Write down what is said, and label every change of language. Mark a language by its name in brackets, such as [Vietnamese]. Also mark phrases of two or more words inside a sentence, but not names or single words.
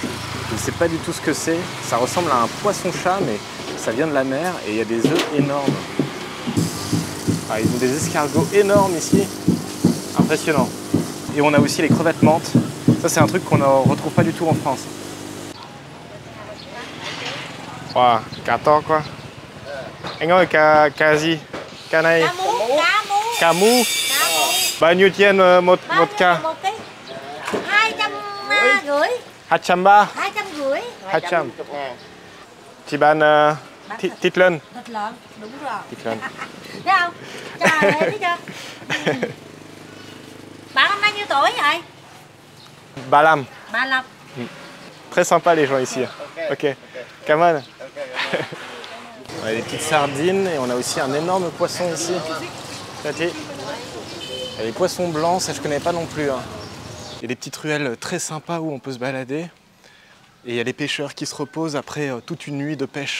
[French] Je ne sais pas du tout ce que c'est. Ça ressemble à un poisson-chat, mais ça vient de la mer et il y a des œufs énormes. Ah, ils ont des escargots énormes ici. Impressionnant. Et on a aussi les crevettes menthes. Ça, c'est un truc qu'on ne retrouve pas du tout en France. [Vietnamese] Wow, cá to quá. Anh ơi, cá gì? Cá này. Cá mu. Bao nhiêu tiền một cá? 250. 230. 250. 200. Chị bán thịt lợn. Thịt lợn, đúng rồi. Thịt lợn. Thấy không? Trời ơi, thấy chưa? Bạn năm bao nhiêu tuổi vậy? 35. 35. [French] Très sympa les gens ici. Ok. [English] Come on. [French] On a des petites sardines et on a aussi un énorme poisson ici. Il y a les poissons blancs, ça je connais pas non plus. Hein. Il y a des petites ruelles très sympas où on peut se balader. Et il y a les pêcheurs qui se reposent après toute une nuit de pêche.